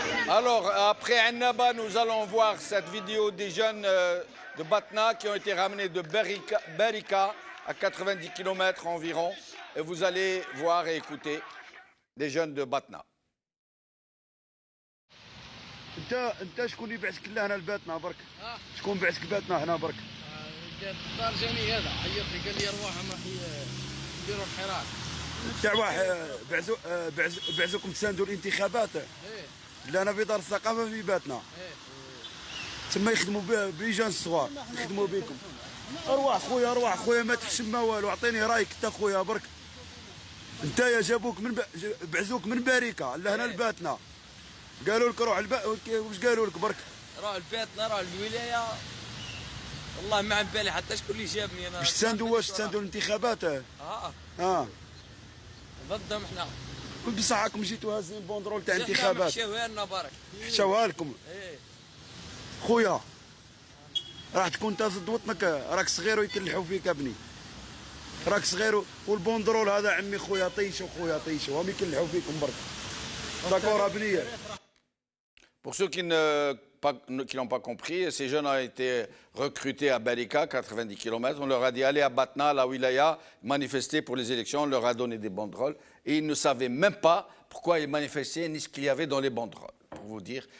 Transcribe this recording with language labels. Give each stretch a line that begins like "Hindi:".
French: Alors, après Annaba, nous allons voir cette vidéo des jeunes de Batna qui ont été ramenés de Berika à 90 km environ, et vous allez voir et écouter des jeunes de Batna.
Arabic: انت شكون اللي بعثك لهنا لباتنا برك؟ شكون بعثك باتنا هنا برك؟ الدار جاني هذا عيط لي قال لي ارواح ما يديروا الحراك. دعوة بعزوكم تساندوا الانتخابات؟ لهنا في دار الثقافة في باتنا. تما يخدموا بليجان الصغار، يخدموا بكم. ارواح خويا ما تحشم ما والو، اعطيني رايك انت خويا برك. انت يا جابوك من بعزوك من باريكا لهنا لباتنا. قالوا لك روح واش قالوا لك برك؟ روح لبيتنا روح للولايه. والله ما عم بالي حتى شكون اللي جابني انا. باش تساندوا الانتخابات؟ ضدهم احنا. بصح راكم جيتوا هازين بوندرول تاع انتخابات. حشاوها لنا برك. حشاوها لكم. خويا راح تكون انت ضد وطنك، راك صغير ويكلحوا فيك ابني. راك صغير والبوندرول هذا عمي خويا طيشوا خويا طيشوا، هم يكلحوا فيكم برك. داكور ابنيه.
French: Pour ceux qui n'ont pas compris, ces jeunes ont été recrutés à Barika, 90 km. On leur a dit allez à Batna, la wilaya, manifester pour les élections. On leur a donné des banderoles et ils ne savaient même pas pourquoi ils manifestaient ni ce qu'il y avait dans les banderoles, pour vous dire.